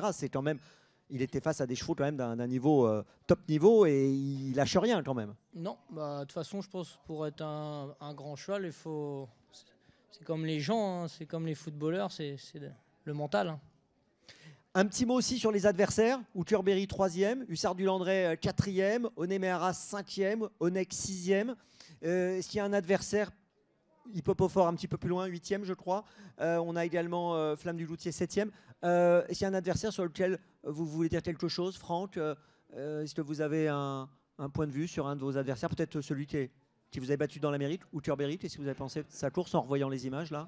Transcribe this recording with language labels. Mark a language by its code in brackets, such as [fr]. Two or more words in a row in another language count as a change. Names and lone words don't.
[fr] C'est quand même, il était face à des chevaux quand même d'un niveau top niveau et il lâche rien quand même. Non, bah de toute façon, je pense pour être un grand cheval, il faut. C'est comme les gens, hein, c'est comme les footballeurs, c'est le mental. Hein. Un petit mot aussi sur les adversaires. Outurberry 3e, Hussard du Landré 4e, Onéméara 5e, Onek 6e. Est-ce qu'il y a un adversaire, Hippopofort un petit peu plus loin, 8e je crois. On a également Flamme du Loutier 7e. Est-ce qu'il y a un adversaire sur lequel vous voulez dire quelque chose, Franck? Est-ce que vous avez un point de vue sur un de vos adversaires? Peut-être celui qui vous a battu dans l'Amérique, Outurberry. Qu'est-ce que vous avez pensé de sa course en revoyant les images là?